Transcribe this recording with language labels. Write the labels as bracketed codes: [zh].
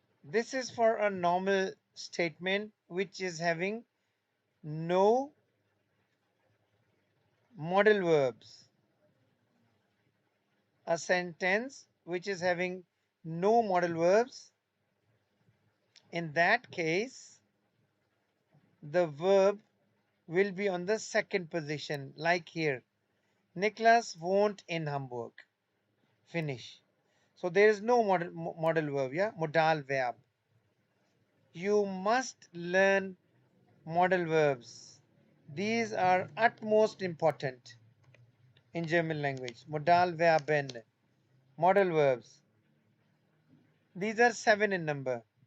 [en] This is for a normal statement which is having no modal verbs. A sentence which is having no modal verbs, in that case, the verb will be on the second position, like here. [de] Niklas wohnt in Hamburg. [en] Finish. So there is no modal verb, yeah? Modal verb. You must learn modal verbs. These are utmost important in German language. Modal verben. Modal verbs. These are 7 in number.